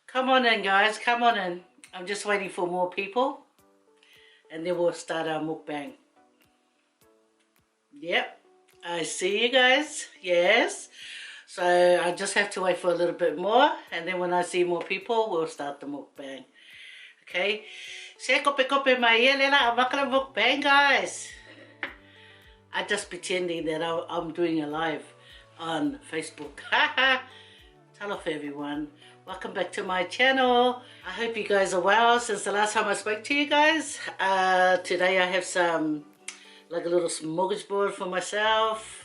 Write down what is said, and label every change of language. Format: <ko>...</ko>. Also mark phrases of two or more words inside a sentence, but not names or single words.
<en>on in, guys. Come on in. I'm just waiting for more people. And then we'll start our mukbang. Yep. I see you guys. Yes. So I just have to wait for a little bit more. And then when I see more people, we'll start the mukbang.</en> <sm>Okay. Se kope mai lela.</sm> <en>I'm not going to mukbang, guys. I'm just pretending that I'm doing a live on Facebook. Haha. Hello everyone, welcome back to my channel. I hope you guys are well since the last time I spoke to you guys. Today I have some, like a little smorgasbord for myself.</en>